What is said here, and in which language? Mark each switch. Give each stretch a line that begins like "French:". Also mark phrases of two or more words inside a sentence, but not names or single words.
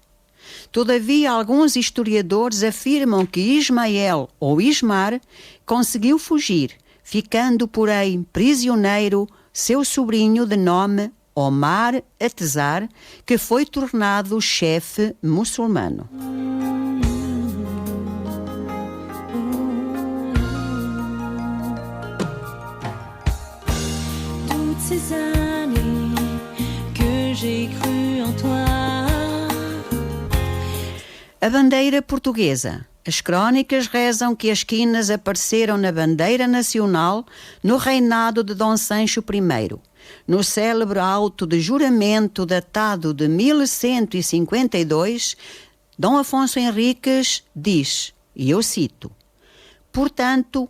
Portuguese: Todavia, alguns historiadores afirmam que Ismael ou Ismar conseguiu fugir, ficando, porém, prisioneiro seu sobrinho de nome Omar Atezar, que foi tornado chefe muçulmano.
French: Toutes ces années que j'ai cru en toi.
Portuguese: A bandeira portuguesa. As crónicas rezam que as quinas apareceram na bandeira nacional no reinado de Dom Sancho I. No célebre auto de juramento datado de 1152, Dom Afonso Henriques diz, e eu cito: "Portanto,